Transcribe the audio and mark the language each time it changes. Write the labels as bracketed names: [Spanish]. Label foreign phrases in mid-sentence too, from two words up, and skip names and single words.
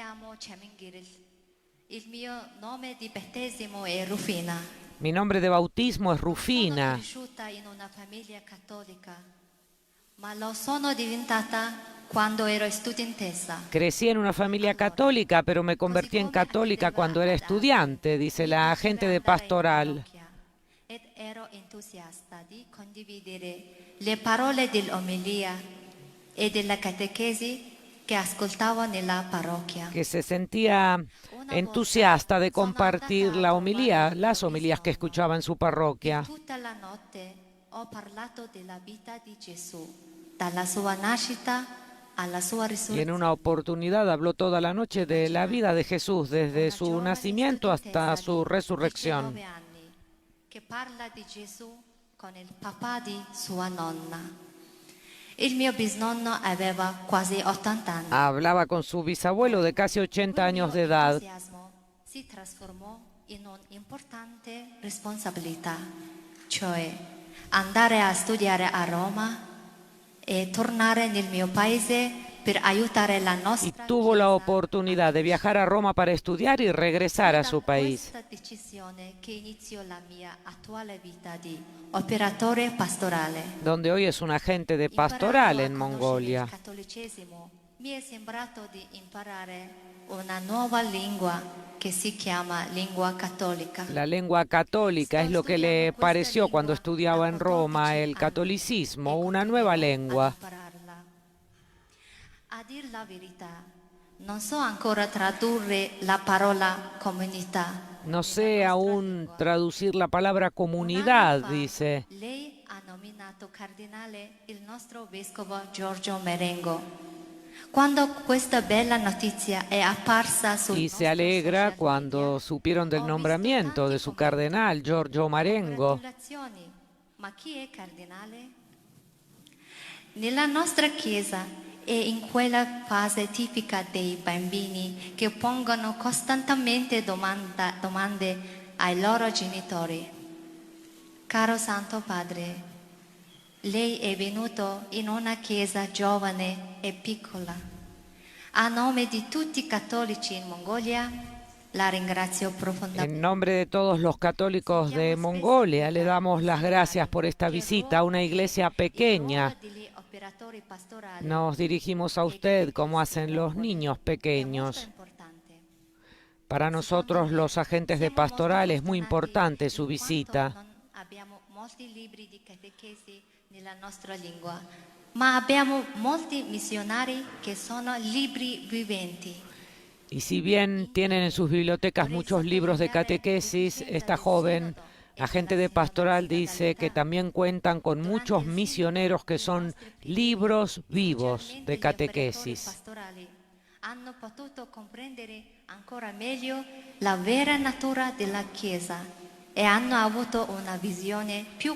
[Spanish] Mi nombre de bautismo es Rufina. Crecí en una familia católica, pero me convertí en católica cuando era estudiante, dice la agente de pastoral. [Italian] entusiasta di condividere le parole dell'omelia e della catechesi que ascoltavo nella parroquia. [Spanish] Que se sentía entusiasta de compartir la homilía, las homilías que escuchaba en su parroquia. [Italian] Tutta la notte ho parlato della vita di Gesù, dalla sua nascita alla sua [Spanish] Y en [Italian] risurrezione. [Spanish] una oportunidad habló toda la noche de la vida de Jesús, desde su nacimiento hasta su resurrección. [Italian] 19 anni, che parla di Gesù con il papà di sua nonna. Il mio bisnonno aveva quasi 80 anni. [Spanish] Hablaba con su bisabuelo de casi 80 años de edad. [Italian] Il mio entusiasmo si trasformò in un'importante responsabilità, cioè andare a studiare a Roma e tornare nel mio paese per aiutare la [Spanish] Y [Italian] nostra [Spanish] tuvo la [Italian] Chiesa. [Spanish] oportunidad de viajar a Roma para estudiar y regresar a [Italian] Da [Spanish] su país, [Italian] questa decisione che iniziò la mia attuale vita di operatore pastorale. [Spanish] donde hoy es un agente de pastoral en Mongolia. [Italian] Il cattolicesimo mi è sembrato di imparare una nuova lingua che si chiama lingua cattolica. [Spanish] La lengua católica es lo que le pareció cuando estudiaba en Roma, el catolicismo, una nueva lengua. [Italian] A dir la verità, non so ancora tradurre la parola comunità. [Spanish] No sé aún traducir la palabra comunidad, [Italian] Un anno fa, [Spanish] dice. [Italian] Lei ha nominato cardinale il nostro vescovo Giorgio Marengo. Quando questa bella notizia è apparsa sul [Spanish] Y se alegra cuando supieron del nombramiento de su cardenal, Giorgio Marengo. [Italian] Congratulazioni. Ma chi è cardinale? Nella nostra chiesa è in quella fase tipica dei bambini che pongono costantemente domande ai loro genitori. Caro Santo Padre, lei è venuto in una chiesa giovane e piccola. A nome di tutti i cattolici in Mongolia, la ringrazio profondamente. [Spanish] En nombre de todos los católicos de Mongolia, le damos las gracias por esta visita a una iglesia pequeña. Nos dirigimos a usted como hacen los niños pequeños. Para nosotros, los agentes de pastoral, es muy importante su visita. [Italian] Abbiamo molti libri di catechesi nella nostra lingua, ma abbiamo molti missionari che sono libri viventi. [Spanish] Y si bien tienen en sus bibliotecas muchos libros de catequesis, esta joven agente de pastoral dice que también cuentan con muchos misioneros que son libros vivos de catequesis. [Italian] Hanno potuto comprendere ancora meglio la vera natura della Chiesa e hanno avuto una visione più